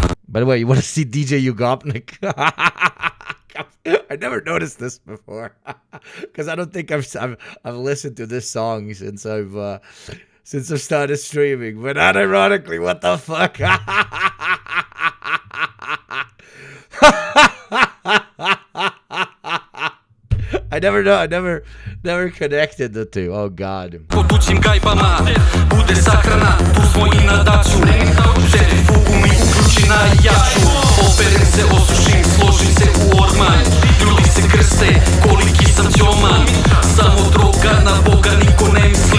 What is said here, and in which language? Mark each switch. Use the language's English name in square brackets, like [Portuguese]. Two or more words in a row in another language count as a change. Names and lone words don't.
[English] By the way, you want to see DJ Ugopnik? I never noticed this before because I don't think I've listened to this song since I've started streaming. But unironically, what the fuck? I never connected the two. Oh God. [Serbian] Po tuđim gajbama bude sahrana, tu smo i na daću. Centrifugu mi uključi na jaču. Operem se, osušim, složim se u orman. Ljudi se krste, koliki sam ćoman. Samo droga, na Boga niko ne misli.